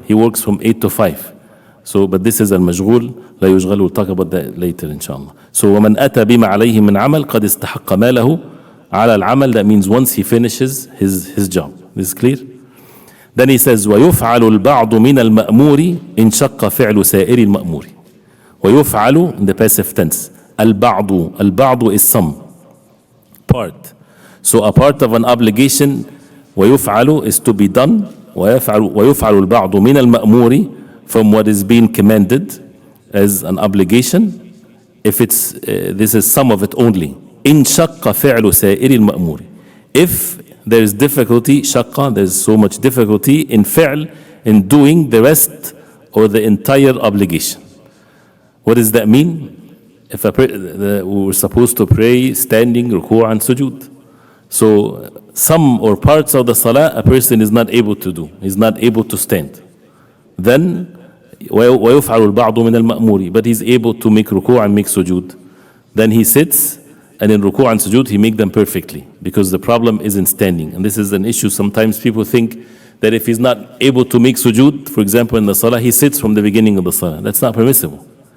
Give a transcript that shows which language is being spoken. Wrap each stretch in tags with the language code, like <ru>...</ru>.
<en>He works from 8 to 5. So, but this is al-majghul,</en> <ar>لا يشغل.</ar> <en>We'll talk about that later, inshallah. So,</en> <ar>وَمَنْ أَتَى بِمَا عَلَيْهِ مِنْ عَمَلٍ قَدْ اسْتَحَقَّ مَا لَهُ عَلَى الْعَمَلِ.</ar> <en>That means once he finishes his job. This is clear? Then he says,</en> <ar>وَيُفْعَلُ الْبَعْضُ مِنَ الْمَأْمُورِ إِنْ شَقَّ فِعْلُ سَائِرِ الْمَأْمُورِ.</ar> <en>وَيُفْعَلُ in the passive tense.</en> <ar>الْبَعْضُ.</ar> <en>الْبَعْضُ is some. Part. So a part of an obligation, وَيُفْعَلُ is to be done.</en> <ar>وَيُفْعَلُ الْبَعْضُ مِنَ الْمَأْمُورِ</ar> <en>from what is being commanded as an obligation. If it's, this is some of it only.</en> <ar>إِنْ شَقَّ فِعْلُ سَائِرِ الْمَأْمُورِ.</ar> <en>If there is difficulty, shaqqa, there's so much difficulty in fi'l, in doing the rest or the entire obligation. What does that mean? If we're supposed to pray standing, ruku' and sujood. So some or parts of the salah a person is not able to do. He's not able to stand. Then</en> <ar>وَيُفْعَلُ الْبَعْضُ مِنَ الْمَأْمُورِ.</ar> <en>But he's able to make ruku' and make sujood. Then he sits, and in ruku' and sujood he make them perfectly, because the problem is in standing. And this is an issue. Sometimes people think that if he's not able to make sujood, for example in the salah, he sits from the beginning of the salah. That's not permissible.</en>